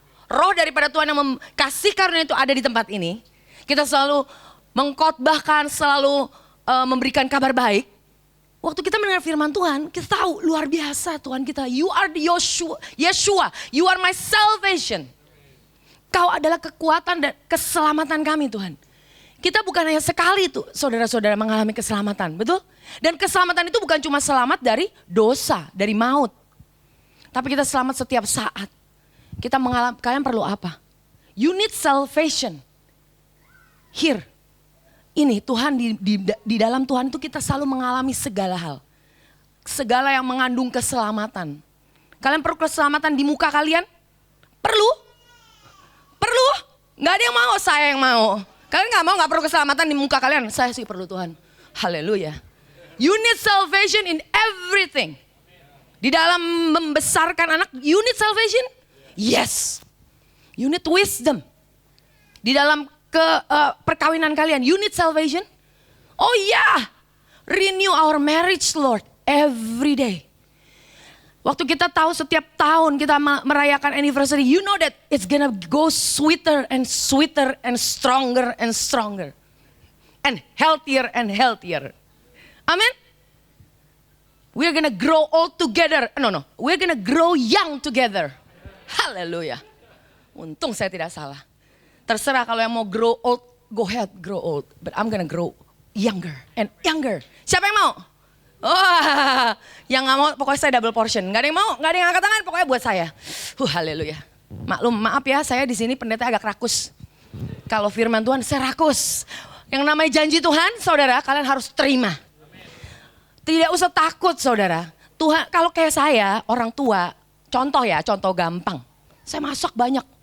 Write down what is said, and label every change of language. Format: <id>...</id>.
<id>Roh daripada Tuhan yang kasih karunia itu ada di tempat ini. Kita selalu mengkhotbahkan, selalu memberikan kabar baik. Waktu kita mendengar firman Tuhan, kita tahu luar biasa Tuhan kita.</id> <en>You are the Yeshua, you are my salvation.</en> <id>Kau adalah kekuatan dan keselamatan kami Tuhan. Kita bukan hanya sekali tuh saudara-saudara mengalami keselamatan, betul? Dan keselamatan itu bukan cuma selamat dari dosa, dari maut. Tapi kita selamat setiap saat. Kita mengalami, kalian perlu apa?</id> <en>You need salvation. Here.</en> <id>Ini Tuhan di dalam Tuhan itu kita selalu mengalami segala hal. Segala yang mengandung keselamatan. Kalian perlu keselamatan di muka kalian? Perlu? Perlu? Gak ada yang mau, saya yang mau. Kalian gak mau gak perlu keselamatan di muka kalian? Saya sih perlu Tuhan. Haleluya.</id> <en>You need salvation in everything.</en> <id>Di dalam membesarkan anak,</id> <en>you need salvation? Yes. You need wisdom.</en> <id>Di dalam perkawinan kalian,</id> <en>you need salvation? Oh yeah, renew our marriage Lord every day.</en> <id>Waktu kita tahu setiap tahun kita merayakan anniversary,</id> <en>you know that it's gonna go sweeter and sweeter and stronger and stronger. And healthier and healthier. Amen? We're gonna grow old together. No, we're gonna grow young together. Hallelujah.</en> <id>Untung saya tidak salah. Terserah kalau yang mau</id> <en>grow old, go ahead grow old. But I'm gonna grow younger and younger.</en> <id>Siapa yang mau? Oh, yang gak mau pokoknya saya double portion. Gak ada yang mau, gak ada yang angkat tangan, pokoknya buat saya. Haleluya. Maklum, maaf ya, saya di sini pendeta agak rakus. Kalau firman Tuhan, saya rakus. Yang namanya janji Tuhan, saudara, kalian harus terima. Tidak usah takut, saudara. Tuhan, kalau kayak saya, orang tua, contoh ya, contoh gampang. Saya masak banyak.</id>